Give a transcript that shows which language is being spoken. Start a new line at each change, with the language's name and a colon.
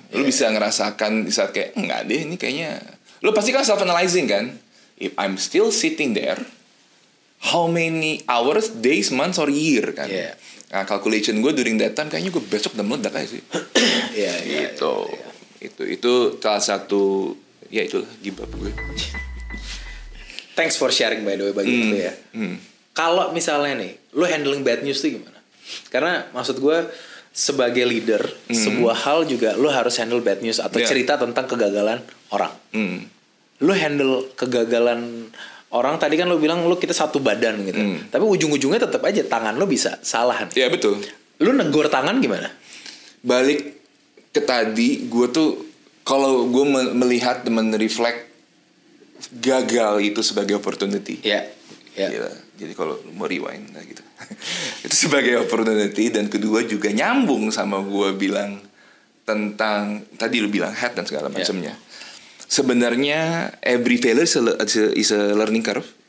Indonesian: Lo bisa ngerasakan di saat kayak enggak deh, ini kayaknya. Lo pasti kan self analyzing kan.
English: If I'm still sitting there, how many hours, days, months, or year kan? Yeah.
Indonesian: Nah, calculation gue during that time kayaknya gue besok udah meledak aja sih. Gitu. Itu salah satu ya itulah give up gue.
English: Thanks for sharing by the way
Indonesian: bagi itu ya. Kalau misalnya nih, lo handling bad news tuh gimana? Karena maksud gue sebagai leader, sebuah hal juga lo harus handle bad news atau cerita tentang kegagalan orang. Lo handle kegagalan orang, tadi kan lo bilang lo kita satu badan gitu. Tapi ujung-ujungnya tetap aja tangan lo bisa salah. Iya betul. Lo negor tangan gimana? Balik ke tadi, gue tuh kalau gue melihat dan reflect gagal itu sebagai opportunity. Iya. Gila. Jadi kalau mau rewind nah gitu. Itu sebagai opportunity, dan kedua juga nyambung sama gue bilang tentang tadi lu bilang head dan segala macamnya. Sebenarnya
English: every failure is a learning curve.